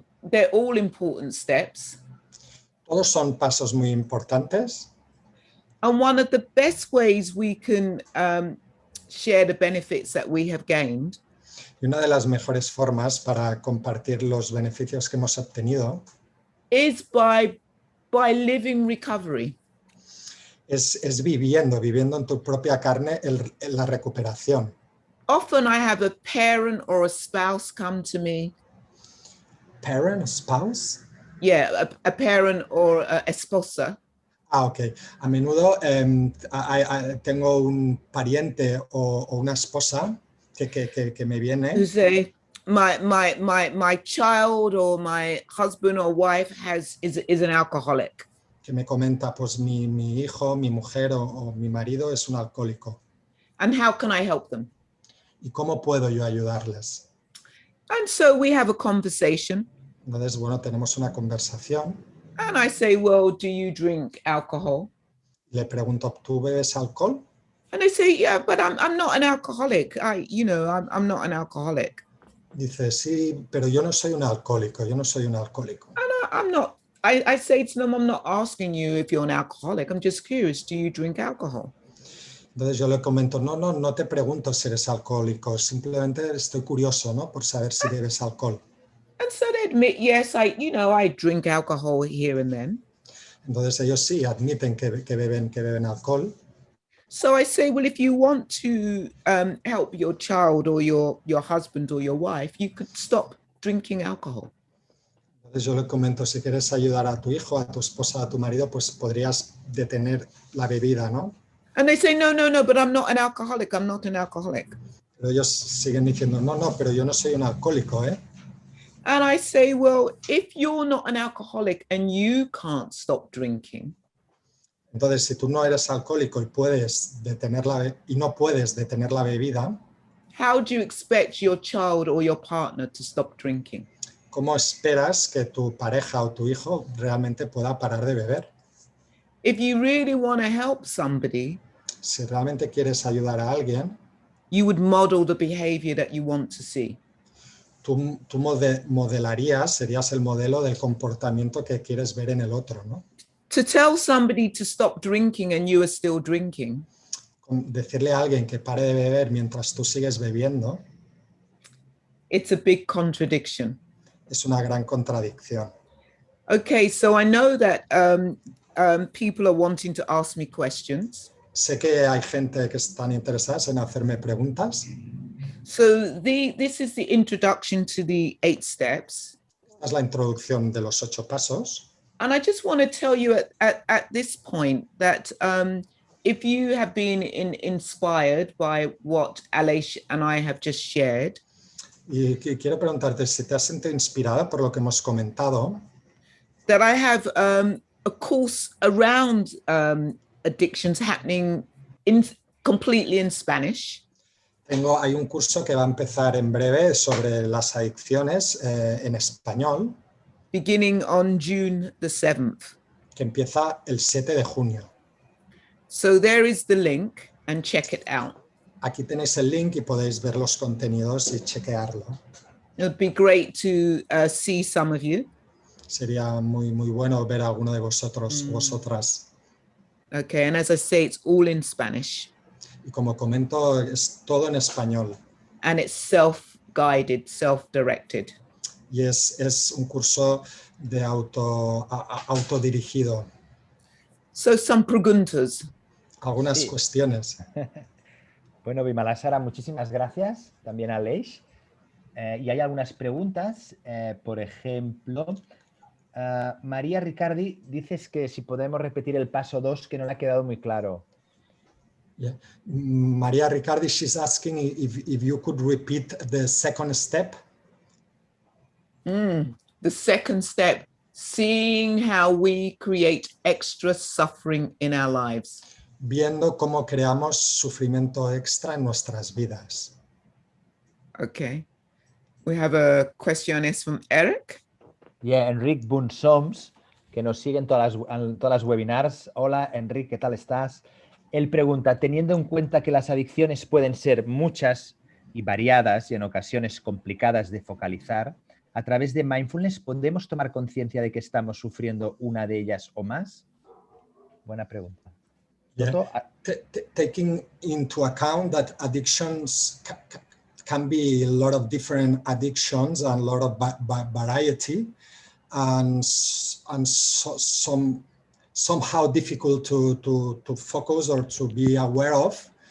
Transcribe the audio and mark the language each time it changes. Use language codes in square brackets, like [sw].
[en] They're all important steps. [es] Todos son pasos muy importantes. [en] And one of the best ways we can share the benefits that we have gained [es] Y una de las mejores formas para compartir los beneficios que hemos obtenido [en] is by living recovery. [es] es viviendo en tu propia carne la recuperación. [en] Often I have a parent or a spouse come to me. Parent, spouse? Yeah, a parent or a esposa. Ok. [es] A menudo tengo un pariente o una esposa que me viene. [en] Who say, my child or my husband or wife is an alcoholic. [es] Que me comenta, pues mi hijo, mi mujer o mi marido es un alcohólico. [en] And how can I help them? [es] ¿Y cómo puedo yo ayudarles? [en] And so we have a conversation. [es] Entonces, bueno, tenemos una conversación. [en] And I say, well, do you drink alcohol? [es] Le pregunto, ¿tú bebes alcohol? [en] And they say, yeah, but I'm not an alcoholic. I'm not an alcoholic. [es] Dice, sí, pero yo no soy un alcohólico, yo no soy un alcohólico. [en] And I'm not. I say to them, I'm not asking you if you're an alcoholic. I'm just curious, do you drink alcohol? [es] Entonces yo le comento, no te pregunto si eres alcohólico, simplemente estoy curioso, ¿no? Por saber si bebes alcohol. [en] And so they admit, yes, I drink alcohol here and then. [es] Entonces ellos sí admiten que beben alcohol. [en] So I say, well, if you want to help your child or your husband or your wife, you could stop drinking alcohol. [es] Entonces yo le comento, si quieres ayudar a tu hijo, a tu esposa, a tu marido, pues podrías detener la bebida, ¿no? [en] And they say, no, but I'm not an alcoholic. I'm not an alcoholic. [es] Pero ellos siguen diciendo, no, pero yo no soy un alcohólico, ¿eh? [en] And I say, well, if you're not an alcoholic and you can't stop drinking, [es] entonces si tú no eres alcohólico y no puedes detener la bebida, [en] how do you expect your child or your partner to stop drinking? [es] ¿cómo esperas que tu pareja o tu hijo realmente pueda parar de beber? [en] If you really want to help somebody, [es] Si realmente quieres ayudar a alguien, [en] you would model the behavior that you want to see. [es] tú modelarías, serías el modelo del comportamiento que quieres ver en el otro, ¿no? [en] To tell somebody to stop drinking and you are still drinking, [es] Decirle a alguien que pare de beber mientras tú sigues bebiendo [en] it's a big contradiction. [es] es una gran contradicción. [en] Okay, so I know that people are wanting to ask me questions. [es] Sé que hay gente que están interesadas en hacerme preguntas. [en] So this is the introduction to the 8 steps. [es] Esta es la introducción de los 8 pasos. [en] And I just want to tell you at this point that if you have been inspired by what Aleix and I have just shared, [es] Y quiero preguntarte si te has sentido inspirada por lo que hemos comentado. [en] that I have a course around addictions happening completely in Spanish. [es] Hay un curso que va a empezar en breve sobre las adicciones en español. [en] Beginning on June the 7th. [es] Que empieza el 7 de junio. [en] So there is the link and check it out. [es] Aquí tenéis el link y podéis ver los contenidos y chequearlo. [en] It would be great to see some of you. [es] Sería muy bueno ver a alguno de vosotros, vosotras. [en] Okay, and as I say, it's all in Spanish. [es] Y como comento, es todo en español. [en] And it's self-guided, self-directed. [es] Y es un curso de autodirigido. [en] So some preguntas. [es] Algunas cuestiones. Bueno, Vimalasara, muchísimas gracias. También a Aleix. Y hay algunas preguntas. Por ejemplo, María Ricardi, dices que si podemos repetir el paso 2, que no le ha quedado muy claro. [en] Yeah. María Ricardi, she's asking if you could repeat the second step. The second step. seeing how we create extra suffering in our lives. [es] Viendo cómo creamos sufrimiento extra en nuestras vidas. [en] Okay. We have a questiones from Eric. [es] Yeah, Enric Bunsoms, que nos sigue en todas las webinars. Hola, Enric, ¿qué tal estás? Él pregunta, teniendo en cuenta que las adicciones pueden ser muchas y variadas y en ocasiones complicadas de focalizar, ¿a través de mindfulness podemos tomar conciencia de que estamos sufriendo una de ellas o más? Buena pregunta. [en] Yeah. Taking into account that addictions can be a lot of different addictions and a lot of variety, and somehow difficult to focus or to be aware of.